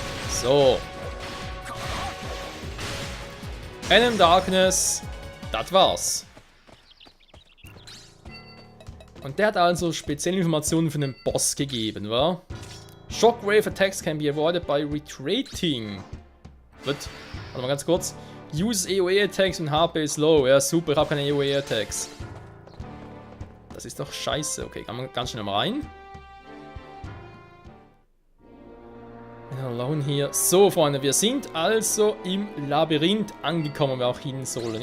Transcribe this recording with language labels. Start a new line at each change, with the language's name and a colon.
German: So. Venom Darkness. Das war's. Und der hat also spezielle Informationen für den Boss gegeben, wa?
English: Shockwave attacks can be avoided by retreating.
German: Gut. Warte mal ganz kurz.
English: Use AoE attacks
German: und
English: HP is low.
German: Ja, super, ich habe keine AoE attacks. Das ist doch scheiße. Okay, kann man ganz schnell mal rein. Alone hier. So, Freunde, wir sind also im Labyrinth angekommen, wo wir auch hin sollen.